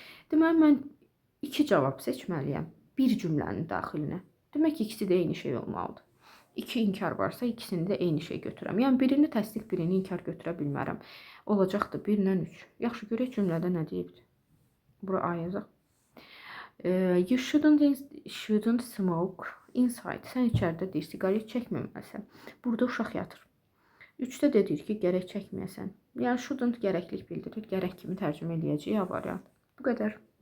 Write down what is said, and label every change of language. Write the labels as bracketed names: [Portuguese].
[Azerbaijani] Deməli, mən 2 cavab seçməliyəm. Bir cümlənin daxilinə. Demək ki, ikisi də eyni şey olmalıdır. 2 inkar varsa, ikisini də eyni şey götürəm. Yəni, birini təsdiq, birini inkar götürə bilmərəm. Olacaqdır 1-dən 3. Yaxşı, görək cümlədə nə deyibdir. Bura A yazaq. [English] You shouldn't smoke inside. [Azerbaijani] Sən içəridə deyir, sigaret çəkməməlisən. Burada uşaq yatır. 3-də də deyir ki, gərək çəkməyəsən. Yəni, shouldn't gərəklik bildirir. Gərək kimi tərcümə eləyəcək A variant. Bu qədər.